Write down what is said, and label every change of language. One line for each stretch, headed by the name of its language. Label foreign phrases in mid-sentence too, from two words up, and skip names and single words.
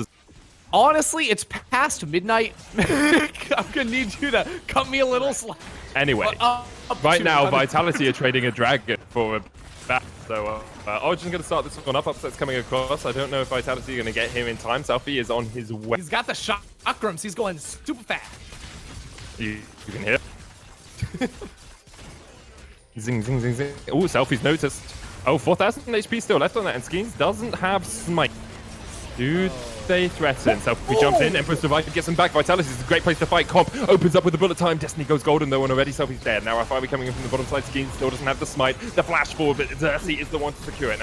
English: Honestly, it's past midnight. I'm going to need you to cut me a little slack. Anyway, right now, Vitality are trading a dragon for a bat. So, Origen's going to start this one up. Upset's coming across. I don't know if Vitality are going to get him in time. Selfie is on his way. He's got the chakrams. He's going super fast. You can hear. Zing, zing, zing, zing. Oh, Selfie's noticed. Oh, 4,000 HP still left on that, and Skeens doesn't have smite. Do they threaten? Selfie jumps in, Emperor's Divide gets him back. Vitality is a great place to fight. Comp opens up with the bullet time. Destiny goes golden though, and already Selfie's dead. Now Alfari coming in from the bottom side. Skeens still doesn't have the smite. The flash forward, but Xerxes is the one to secure it.